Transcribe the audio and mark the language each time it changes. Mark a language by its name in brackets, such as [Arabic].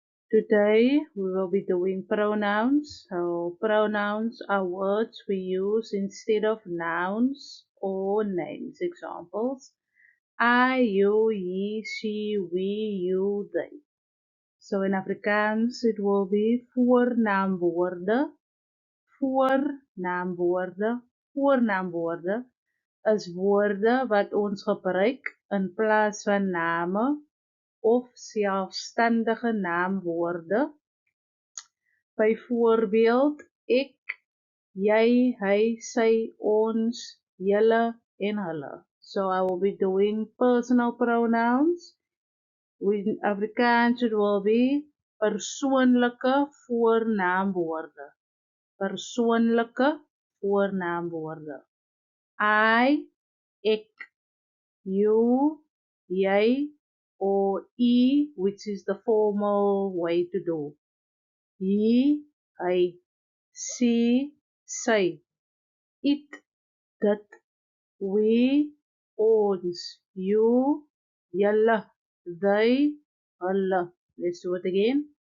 [English] Today we will be doing pronouns. So pronouns are words we use instead of nouns or names. Examples: I, you, he, she, we, you, they. So in Afrikaans it will be [Afrikaans] voornaamwoorde, voornaamwoorde, voornaamwoorde is woorde wat ons gebruik in plaas van name of selfstandige naamwoorde. Byvoorbeeld ek, jy, hy, sy, ons, julle en hulle. [English] So I will be doing personal pronouns. In Afrikaans it will be [Afrikaans] persoonlike voornaamwoorde. Persoonlike voornaamwoorde. [English] I, ek, you, jy, or e, which is the formal way to do. He, hy, she, sy, it, dit, we, ons, you, julle, they, hulle. Let's do it again.